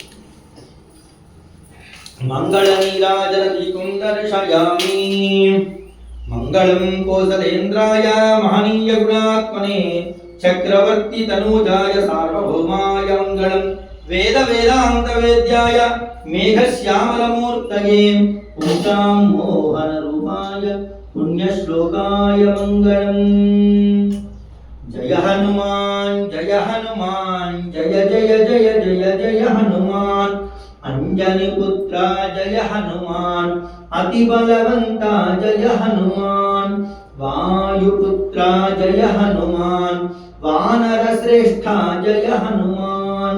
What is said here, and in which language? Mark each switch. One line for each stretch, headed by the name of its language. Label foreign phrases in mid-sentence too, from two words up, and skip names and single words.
Sanskrit: మంగళనీరాజనదీపం దర్శయామి మంగళం కోసలేంద్రాయ మహనీయ గుణాత్మనే చక్రవర్తి తనూజాయ సార్వభౌమాయ మంగళం వేద వేదాంత వేద్యాయ మేఘశ్యామలమూర్తయే పూజాం మోహన రూప रूपाय पुण्यश्लोकाय मङ्गलम्।
Hindi: जय हनुमान जय हनुमान जय जय जय जय जय हनुमान। अंजनी पुत्रा जय हनुमान अति बलवंता जय हनुमान। वायुपुत्रा जय हनुमान वानर श्रेष्ठा जय हनुमान।